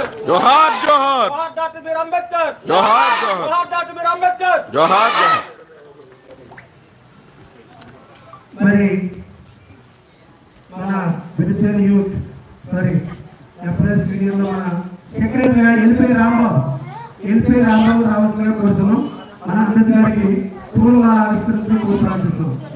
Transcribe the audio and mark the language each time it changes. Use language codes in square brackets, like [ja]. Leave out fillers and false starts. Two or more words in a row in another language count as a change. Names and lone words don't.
[hi] जोहार जोहार, जोहार डॉक्टर बी आर अम्बेडकर, जोहार जोहार, जोहार डॉक्टर बी आर अम्बेडकर, जोहार जोहार. [te] మరి మన వెలిచేరు యూత్ ఎంప్లాయీస్ యూనియన్ లో మన సెక్రటరీగా ఎల్పి రాంబాబు రావాలని కోరుతున్నాం. మన అంబేద్కర్ గారికి పూలమాల ఆవిష్కరించుకు ప్రార్థిస్తున్నాం.